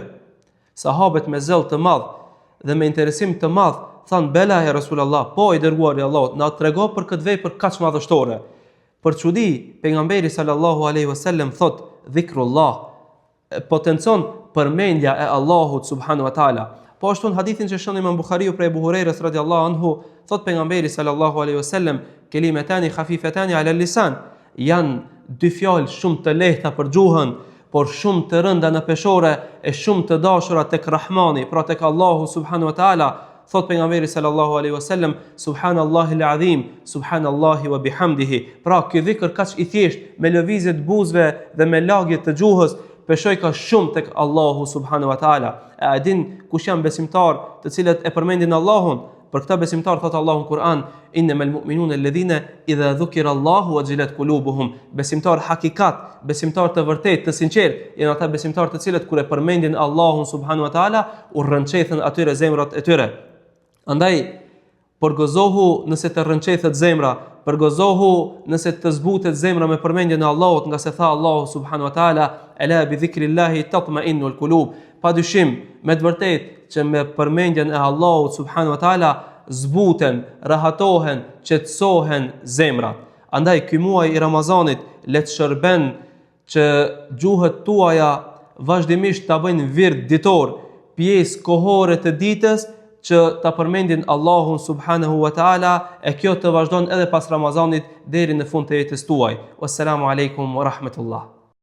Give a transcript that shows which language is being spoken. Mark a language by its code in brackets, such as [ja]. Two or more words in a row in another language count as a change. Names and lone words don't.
[sq] Sahabët me zell të madh dhe me interesim të madh thanë: [ar] "بلى يا رسول الله, [sq] po i dërguari i Allahut, na trego për këtë vepër kaq madhështore." Për çudi, pejgamberi [ar] صلى الله عليه وسلم [sq] thot: "Dhikrullah", potencon përmendja e Allahut [ar] سبحانه وتعالى. [sq] Po ashtu në hadithin që shon Imam Buhariu prej Abu Hurairës [ar] رضي الله عنه, [sq] thot pejgamberi [ar] صلى الله عليه وسلم: "كلمتان خفيفتان على اللسان", [sq] janë dy fjalë shumë të lehta për gjuhën, por shumë të rënda në peshore e shumë të dashura tek Rahmani, pra tek Allahu [ar] سبحانه وتعالى. [sq] Thot pejgamberi [ar] صلى الله عليه وسلم: "سبحان الله العظيم، سبحان الله وبحمده." [sq] Pra ky dhikr kaq i thjesht me lëvizje të buzëve dhe me lagje të gjuhës, peshoj ka shumë tek Allahu [ar] سبحانه وتعالى. [sq] A din kush janë besimtar të cilët e përmendin Allahun? Për këtë besimtar thot Allahu në Kur'an: [ar] "إنما المؤمنون الذين إذا ذكر الله وجلت قلوبهم." [sq] Besimtar hakikat, besimtar të vërtetë, të sinqert, janë ata besimtar të cilët kur e përmendin Allahun [ar] سبحانه وتعالى, [sq] u rrënçethen atyre zemrat e tyre. Andaj, përgozohu nëse të rrënçethet zemra, përgozohu nëse të zbutet zemra me përmendjen e Allahut, nga se tha Allahu [ar] سبحانه وتعالى: "ألا بذكر الله تطمئن القلوب." [sq] Padyshim, me të vërtetë që me përmendjen e Allahut [ar] سبحانه وتعالى [sq] zbuten, rahatohen, qetësohen zemrat. Andaj ky muaj i Ramazanit le të shërben që gjuhët tuaja vazhdimisht ta bëjnë vird ditor, pjesë kohore të ditës, që ta përmendin Allahun [ar] سبحانه وتعالى, [sq] e kjo të vazhdon edhe pas Ramazanit deri në fund të jetës tuaj. [ar] والسلام عليكم ورحمة الله.